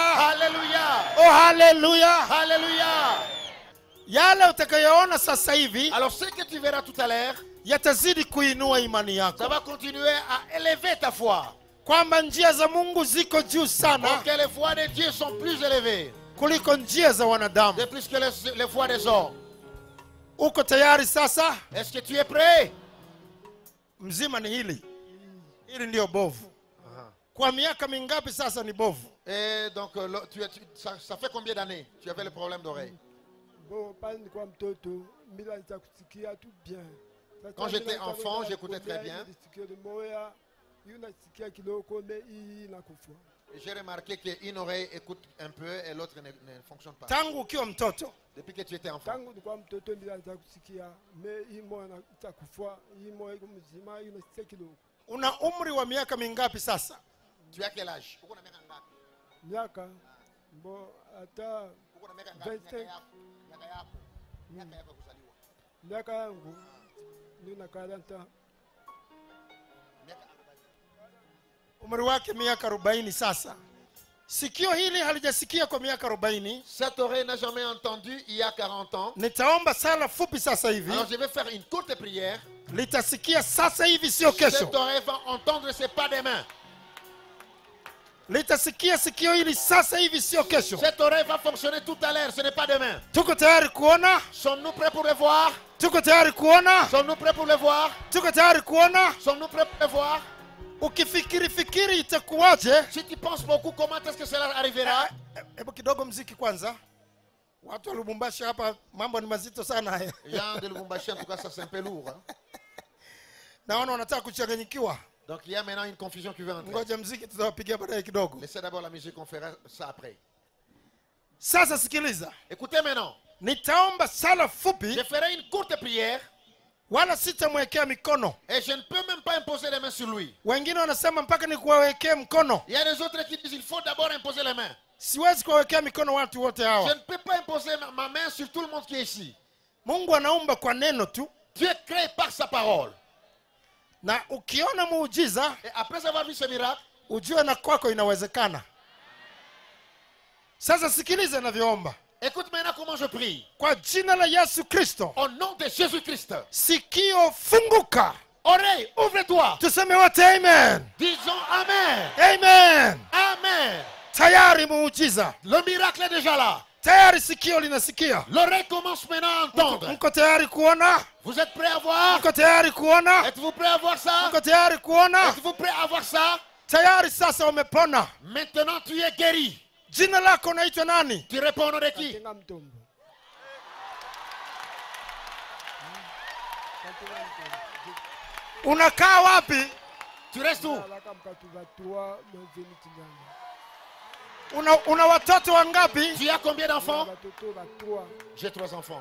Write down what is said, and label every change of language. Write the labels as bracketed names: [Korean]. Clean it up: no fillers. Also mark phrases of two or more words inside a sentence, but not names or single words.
[French] Alléluia. [Swahili] Oh haleluya. [French] Alléluia. [Swahili] Yale utakayoona sasa hivi [French] Alors ce que tu verras tout à l'heure, [Swahili] yatazidi kuinua imani [French] ça [Swahili] yako. [French] va continuer à élever ta foi. [Swahili] Kwamba njia za Mungu ziko juu sana [French] Pour que les voies de Dieu sont plus élevées. [Swahili] kuliko njia za wanadamu. [French] De plus que les voies des hommes. [Swahili] Uko tayari sasa? [French] Est-ce que tu es prêt? [Swahili] Mzima ni hili. Hili ndio bovu. Kwa miaka mingapi sasa ni bovu? [French] Et donc ça fait combien d'années tu avais le problème d'oreille? Quand j'étais enfant, j'écoutais très bien. Et j'ai remarqué qu'une oreille écoute un peu et l'autre ne fonctionne pas. [Swahili] Tangu ukiwa mtoto. [French] Depuis que tu étais enfant. [Swahili] Una umri wa miaka mingapi sasa? [French] Tu as quel âge? [Swahili] Miaka mbo ata 25. Miaka yangu nina 40. Umri wake miaka 40 sasa. Sikio hili halijasikia kwa miaka 40. [French] Cette oreille n'a jamais entendu il y a 40 ans. [Swahili] Nitaomba sala fupi sasa hivi. [French] Alors je vais faire une courte prière. [Swahili] Litasikia sasa hivi sio kesho. [French] Cette oreille va entendre ses pas des mains. [Swahili] Litasikia sikio hili sasa hivi sio kesho. [French] Cette oreille va fonctionner tout à l'heure, ce n'est pas demain. [Swahili] Tuko tayari kuona? [French] Sommes-nous prêts pour le voir? [Swahili] Tuko tayari kuona? [French] Sommes-nous prêts pour le voir? [Swahili] Tuko tayari kuona? [French] Sommes-nous prêts pour le voir? [Swahili] Ukifikiri itakuwaje? [French] Si tu penses beaucoup, comment est-ce que cela arrivera? [Swahili] Hebu kidogo mziki kwanza. Watu wa Lubumbashi hapa mambo ni mazito sana haya. [French] Gens de Lubumbashi, en tout cas, ça c'est un peu lourd. Hein? [Swahili] Naona wanataka kuchanganyikiwa. [French] Donc il y a maintenant une confusion qui veut entrer. [Swahili] Ngoja mziki tutawapigia baadaye kidogo. [French] Laissez d'abord la musique, on fera ça après. [Swahili] Sasa sikiliza. [French] Écoutez maintenant. [Swahili] Nitaomba sala fupi. [French] Je ferai une courte prière. [Swahili] Wala sitamwekea mikono. [French] Et je ne peux même pas imposer les mains sur lui. [Swahili] Wengine wanasema mpaka nikuwawekee mkono. [French] Il y a des autres qui disent il faut d'abord imposer les mains. [Swahili] Siwezi kuwawekea mikono watu wote hawa. [French] Je ne peux pas imposer ma main sur tout le monde qui est ici. [Swahili] Mungu anaumba kwa neno tu. [French] Dieu crée par sa parole. [Swahili] Na ukiona muujiza, [French] et après avoir vu ce miracle, [Swahili] ujue na kwako inawezekana. Sasa sikiliza ninavyoomba. [French] Écoute maintenant comment je prie. [Swahili] Kwa jina la Yesu Kristo. [French] Au nom de Jésus-Christ. [Swahili] Sikio funguka. [French] Oreille, ouvre-toi. [Swahili] Tuseme wote amen. [French] Disons amen. [Swahili] Amen. [French] Amen. [Swahili] Tayari muujiza. [French] Le miracle est déjà là. [Swahili] Tayari sikio linasikia. [French] L'oreille commence maintenant à entendre. [Swahili] Mko tayari kuona? [French] Vous êtes prêts à voir? [Swahili] Mko tayari kuona? [French] Êtes-vous prêts à voir ça? [Swahili] Mko tayari kuona? [French] Êtes-vous prêts à voir ça? [Swahili] Tayari sasa umepona. [French] Maintenant tu es guéri. [Swahili] Jina lako naitwa nani? [French] Tu réponds au nom de qui? [Swahili] Unakaa wapi? [French] Tu restes où? [Swahili] Una watoto wangapi? [French] Tu as combien d'enfants? J'ai 3 enfants.